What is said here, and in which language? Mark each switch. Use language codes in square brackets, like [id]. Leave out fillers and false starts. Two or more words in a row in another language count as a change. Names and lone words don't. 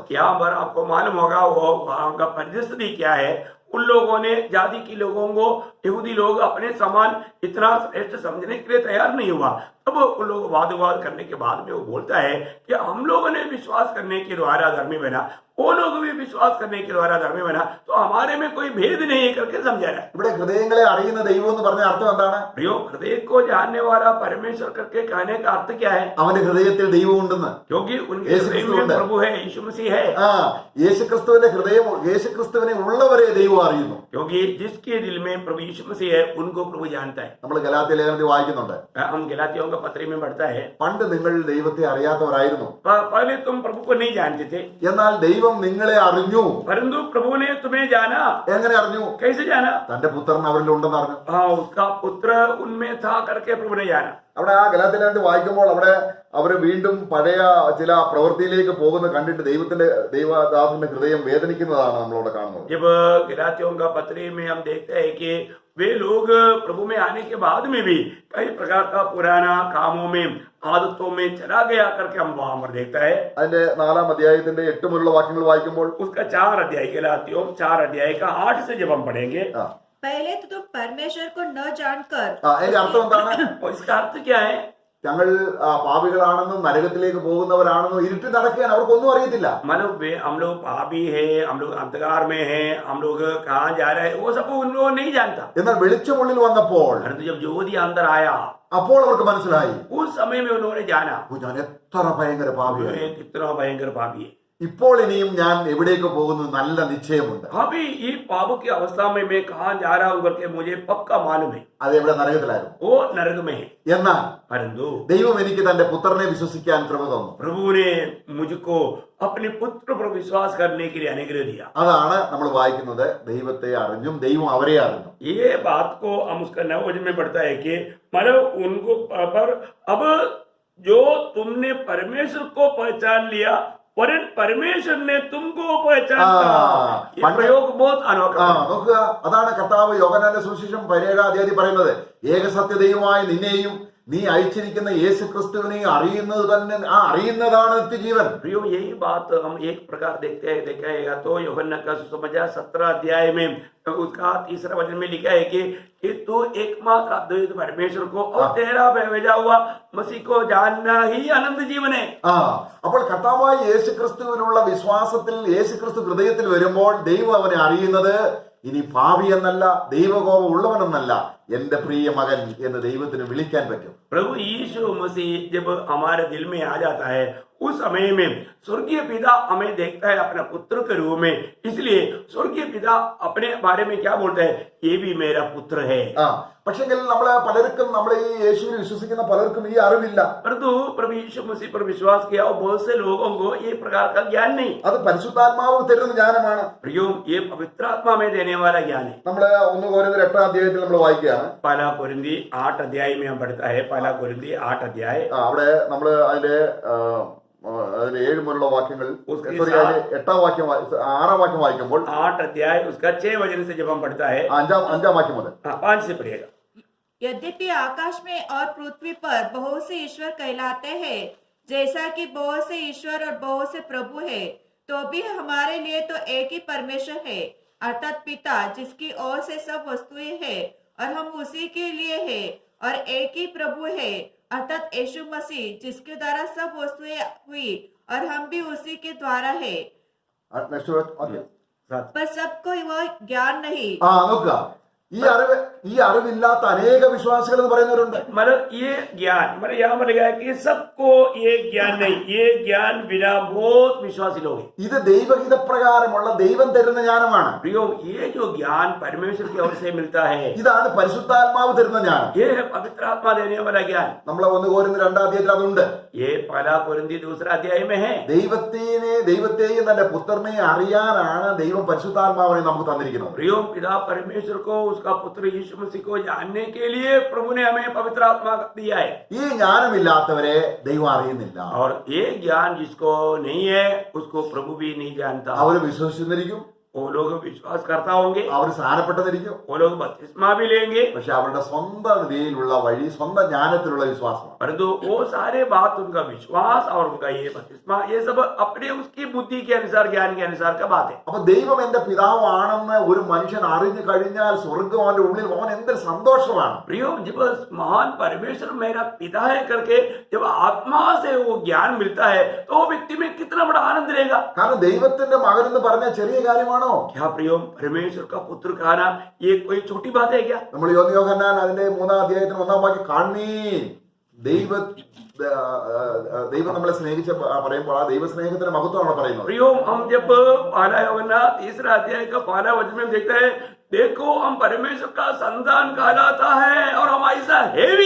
[hi] यहाँ पर आपको मालूम होगा वो वहाँ का परिस्थिति क्या है. उन लोगों ने जाति के लोगों को यहूदी लोग अपने समान इतना श्रेष्ठ समझने के लिए तैयार नहीं हुआ. तब उन लोग वाद विवाद करने के बाद में वो बोलता है कि हम लोगों ने विश्वास करने के द्वारा धर्मी बना, वो लोग भी विश्वास करने के द्वारा धर्मी बना, तो हमारे में कोई भेद नहीं है करके समझा रहा है. [ml] ഇവിടെ ഹൃദയങ്ങളെ അറിയുന്ന ദൈവം എന്ന് പറഞ്ഞ അർത്ഥം എന്താണ്? [hi] प्रियो, हृदय को जानने वाला परमेश्वर करके कहने का अर्थ क्या है? [ml] അവന്റെ ഹൃദയത്തിൽ ദൈവം ഉണ്ടെന്ന്. [hi] क्योंकि उनके यीशु हृदय क्रिस्तु में [ml] ഉണ്ട്. [hi] प्रभु है, यीशु मसीह है. [ml] യേശുക്രിസ്തുവിന്റെ ഹൃദയം, യേശുക്രിസ്തുവിനെ ഉള്ളവരെ ദൈവം അറിയുന്നു. [hi] क्योंकि जिसके दिल में प्रभु यीशु मसीह है उनको प्रभु जानता है. [ml] നമ്മൾ ഗലാത്യ ലേഖനത്തിൽ വായിക്കുന്നുണ്ട്, [hi] हम गलातियों का पत्री में पढ़ता है, [ml] പണ്ട് നിങ്ങൾ ദൈവത്തെ അറിയാത്തവരായിരുന്നു, [hi] पहले तुम प्रभु को नहीं जानते थे, [ml] എന്നാൽ ദൈവം നിങ്ങളെ അറിഞ്ഞു. [hi] परंतु प्रभु ने तुम्हें जाना. [ml] എങ്ങനെ അറിഞ്ഞു? [hi] कैसे जाना? [ml] തന്റെ പുത്രൻ അവരിലുണ്ടെന്ന് അറിഞ്ഞു. [hi] हाँ, उसका पुत्र उनमें था करके प्रभु ने जाना. [ml] അവിടെ ആ ഗലാത്യ ലേഖനത്തിൽ വായിക്കുമ്പോൾ അവിടെ അവര് വീണ്ടും പഴയ ചില പ്രവൃത്തിയിലേക്ക് പോകുന്ന കണ്ടിട്ട് ദൈവദാസന്റെ ഹൃദയം വേദനിക്കുന്നതാണ് നമ്മളവിടെ കാണുന്നത്. [hi] जब गलातियों का पत्री में हम देखते हैं कि वे लोग प्रभु में आने के बाद में भी कई प्रकार का पुराना कामों में आदतों में चला गया करके हम वहां पर देखता है. [ml] അതിന്റെ 4-ാം അധ്യായത്തിന്റെ 8 മുതലുള്ള വാക്യങ്ങൾ വായിക്കുമ്പോൾ [hi] उसका 4 अध्याय गलातियों 4 अध्याय का 8 से जब हम पढ़ेंगे, पहले तो तुम परमेश्वर को न जानकर [ml] അതിന്റെ അർത്ഥം എന്താണ്? [hi] और इसका अर्थ क्या है? [ml] ഞങ്ങൾ പാപികളാണെന്നും നരകത്തിലേക്ക് പോകുന്നവരാണെന്നും ഇരുട്ടി നടക്കുകയാണ്, അവർക്കൊന്നും അറിയത്തില്ല. [hi] मतलब वे हम लोग पापी है, हम लोग अंधकार में है, हम लोग कहाँ जा रहे हैं वो सब उन लोगों नहीं जानता. [ml] എന്നാൽ വെളിച്ചമുള്ളിൽ വന്നപ്പോൾ [hi] परंतु जब ज्योति अंदर आया [ml] അപ്പോൾ അവർക്ക് മനസ്സിലായി, [hi] उस समय में उन्होंने जाना [ml] ഞാൻ എത്ര ഭയങ്കര പാപിയാണ്. [hi] वे कितना भयंकर पापी है. [ml] ഇപ്പോൾ ഇനിയും ഞാൻ എവിടേക്ക് പോകുന്നു നല്ല നിശ്ചയമുണ്ട്. [hi] अभी ये पाप की अवस्था में मैं कहाँ जा रहा हूँ करके मुझे पक्का मालूम है. [ml] അത് എവിടെ? നരകത്തിലായിരുന്നു. [hi] वो नरक में है. [ml] എന്നാൽ [hi] परंतु [ml] ദൈവം എനിക്ക് തന്റെ പുത്രനെ വിശ്വസിക്കാൻ കൃപ തന്നു. [hi] प्रभु ने मुझको अपने पुत्र पर विश्वास करने के लिए अनुग्रह दिया. [ml] അതാണ് നമ്മൾ വായിക്കുന്നത്, ദൈവത്തെ അറിഞ്ഞും ദൈവം അവരെ അറിഞ്ഞു. [hi] ये बात को हम उसका 9 वचन में पढ़ता है कि मतलब उनको पर अब जो तुमने परमेश्वर को पहचान लिया और परमेश्वर ने तुमको पहचाना. ये प्रयोग बहुत अनोखा है. [ml] നോക്കുക, അതാണ് കർത്താവ് യോഹന്നാന്റെ സുവിശേഷം 17-ാം അധ്യായത്തിൽ പറയുന്നത്, ഏകസത്യ ദൈവമായ നിന്നെയും നീ അയച്ചിരിക്കുന്ന യേശു ക്രിസ്തുവിനെ അറിയുന്നത് തന്നെ, ആ അറിയുന്നതാണ് നിത്യജീവൻ. [hi] प्रियो, यही बात हम एक प्रकार देखा है तो यूहन्ना का सुसमाचार 17 अध्याय में उसका 3रा वचन में लिखा है कि कि तू एकमात्र अद्वैत परमेश्वर को और तेरा भेजा हुआ मसीह को जानना ही अनंत जीवन है। [ml] അപ്പോൾ കർത്താവായ യേശുക്രിസ്തുവിനുള്ള വിശ്വാസത്തിൽ യേശുക്രിസ്തു ഹൃദയത്തിൽ വരുമ്പോൾ ദൈവം അവനെ അറിയുന്നത് ഇനി പാപി എന്നല്ല, ദൈവകോപം ഉള്ളവനെന്നല്ല, എന്റെ പ്രിയ മകൻ എന്ന് ദൈവത്തിന് വിളിക്കാൻ പറ്റും. [hi] प्रभु यीशु मसीह जब हमारे दिल में आ जाता है उस समय में स्वर्गीय पिता हमें देखता है अपने पुत्र के रूप में, इसलिए स्वर्गीय पिता अपने बारे में क्या बोलता है, ये भी मेरा पुत्र है। [ml] പക്ഷെങ്കിൽ നമ്മളെ പലർക്കും, നമ്മളെ ഈ യേശുവിൽ വിശ്വസിക്കുന്ന പലർക്കും ഈ അറിവില്ല. [hi] परंतु प्रभु यीशु मसीह पर विश्वास किया और बहुत से लोगों को ये प्रकार का ज्ञान नहीं। [ml] അത് പരിശുദ്ധാത്മാവ് തരുന്ന ജ്ഞാനമാണ്. [hi] प्रियो ये पवित्र आत्मा में देने वाला ज्ञान है। [ml] നമ്മള് 1 കൊരിന്ത്യർ 8 അധ്യായത്തിൽ നമ്മൾ വായിക്കുകയാണ്. [hi] पहला कोरिन्थी 8 अध्याय में हम पढ़ता है, पहला कोरिन्थी 8 अध्याय। [ml] അവിടെ നമ്മള് അതിന്റെ 7 മുതലുള്ള വാക്യങ്ങൾ, സോറി 8-ാം വാക്യം 6-ാം വാക്യം വായിക്കുമ്പോൾ [hi] 8 अध्याय उसका 6 वचन से जब हम पढ़ता है [ml] 5-ാം വാക്യം മുതൽ [hi] 5 से पढ़िएगा। यद्यपि आकाश में और पृथ्वी पर बहुत से ईश्वर कहलाते हैं, जैसा कि बहुत से ईश्वर और बहुत से प्रभु है, तो भी हमारे लिए तो एक ही परमेश्वर है, अर्थात पिता, जिसकी ओर से सब वस्तुएं हैं और हम उसी के लिए है, और एक ही प्रभु है, अर्थात यीशु मसीह, जिसके द्वारा सब वस्तुएं हुई और हम भी उसी के द्वारा है। पर सबको वह ज्ञान नहीं। [ml] നോക്കുക, ഈ അറിവില്ലാത്ത അനേക വിശ്വാസികൾ എന്ന് പറയുന്നവരുണ്ട്. [hi] मतलब ये ज्ञान, मतलब यहाँ पर लिखा है कि सबको ये ज्ञान नहीं, ये ज्ञान बिना बहुत विश्वासी लोग हैं। [ml] ഇത് ദൈവഹിത പ്രകാരമുള്ള ദൈവം തരുന്ന ജ്ഞാനമാണ്. [hi] प्रियो ये जो ज्ञान परमेश्वर की ओर से मिलता है, [ml] ഇതാണ് പരിശുദ്ധാത്മാവ് തരുന്ന ജ്ഞാനം. [hi] ये है पवित्र आत्मा देने वाला ज्ञान। [ml] നമ്മളെ 1 കൊരിന്ത്യർ 2-ാം അധ്യായത്തിൽ അതുണ്ട്. [hi] ये पहला कोरिन्थी 2 अध्याय में है। [ml] ദൈവത്തെയും തന്റെ പുത്രനെയും അറിയാനാണ് ദൈവം പരിശുദ്ധാത്മാവിനെ നമുക്ക് തന്നിരിക്കുന്നത്. [hi] प्रियो पिता परमेश्वर को, उसका पुत्र यीशु मसीह को जानने के लिए प्रभु ने हमें पवित्र आत्मा दिया है। [ml] ഈ ജ്ഞാനമില്ലാത്തവരെ ദൈവം അറിയുന്നില്ല. [hi] और ये ज्ञान जिसको नहीं है उसको प्रभु भी नहीं जानता। [ml] അവര് വിശ്വസിച്ചിരിക്കും, [hi] वो लोग विश्वास करता होंगे, [ml] അവർ സ്ഥാനപ്പെട്ടതിരിക്കും, [hi] वो लोग बपतिस्मा भी लेंगे, [ml] പക്ഷെ അവരുടെ സ്വന്തം രീതിയിലുള്ള വഴി, സ്വന്തം ജ്ഞാനത്തിലുള്ള വിശ്വാസമാണ്. [hi] परंतु वो सारे बात, उनका विश्वास और उनका ये बपतिस्मा, ये सब अपने उसकी बुद्धि के अनुसार, ज्ञान के अनुसार का बात है। [ml] അപ്പൊ ദൈവം എന്റെ പിതാവാണെന്ന് ഒരു മനുഷ്യൻ അറിഞ്ഞു കഴിഞ്ഞാൽ സ്വർഗം അവന്റെ ഉള്ളിൽ അവൻ എന്തൊരു സന്തോഷമാണ്. [hi] प्रियो जब महान परमेश्वर मेरा पिता है करके जब आत्मा से वो ज्ञान मिलता है तो वो व्यक्ति में कितना बड़ा आनंद रहेगा। [ml] കാരണം ദൈവത്തിന്റെ മകൻ എന്ന് പറഞ്ഞ ചെറിയ കാര്യമാണോ? [hi] क्या प्रियो परमेश्वर का पुत्र कहना ये कोई छोटी बात है क्या? [ml] നമ്മൾ യോഹന്നാൻ അതിന്റെ 3-ാം അധ്യായത്തിന് 1-ാം വാക്യം കാണീൻ, ദൈവം നമ്മളെ സ്നേഹിച്ച പറയുമ്പോൾ ആ ദൈവ സ്നേഹത്തിന്റെ മഹത്വമാണ് പറയുന്നത്. [hi] प्रियो हम जब पहला यूहन्ना 3 अध्याय का पहला वचन में देखते हैं, देखो हम परमेश्वर का संतान कहलाता है और हम ऐसा है भी।